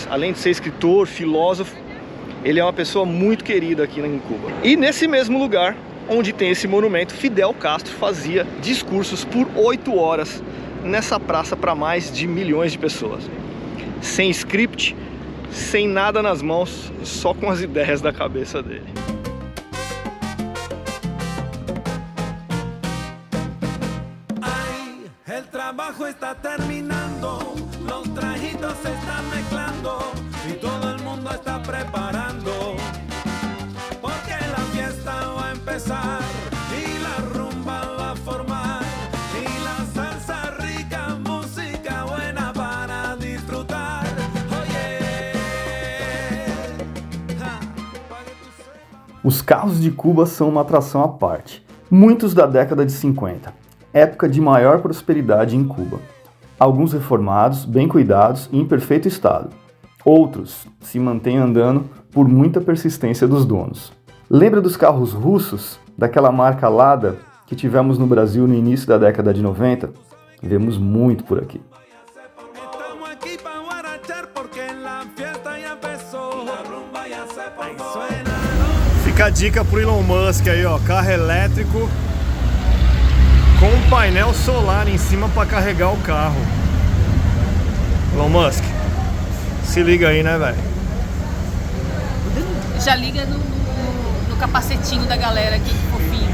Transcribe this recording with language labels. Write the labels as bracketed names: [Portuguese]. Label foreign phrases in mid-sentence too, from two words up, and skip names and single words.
[Portuguese] Além de ser escritor, filósofo, ele é uma pessoa muito querida aqui em Cuba. E nesse mesmo lugar, onde tem esse monumento, Fidel Castro fazia discursos por 8 horas nessa praça para mais de milhões de pessoas. Sem script, sem nada nas mãos, só com as ideias da cabeça dele. [Spanish] Ay, el trabajo está terminando, los trajitos se están mezclando y todo el mundo está preparando porque la fiesta va a empezar y la rumba va a formar y la salsa rica, música buena para disfrutar. Oye, [Portuguese] Os carros de Cuba são uma atração à parte, muitos da década de 50, época de maior prosperidade em Cuba. Alguns reformados, bem cuidados e em perfeito estado. Outros se mantêm andando por muita persistência dos donos. Lembra dos carros russos, daquela marca Lada que tivemos no Brasil no início da década de 90? Vemos muito por aqui. [Spanish] estamos aquí pa' guarachar porque la fiesta ya empezó. La rumba ya se formó. [Portuguese] Fica a dica pro Elon Musk aí, ó, carro elétrico com um painel solar em cima para carregar o carro. Elon Musk, se liga aí, né, velho? Já liga no capacetinho da galera aqui, que fofinho.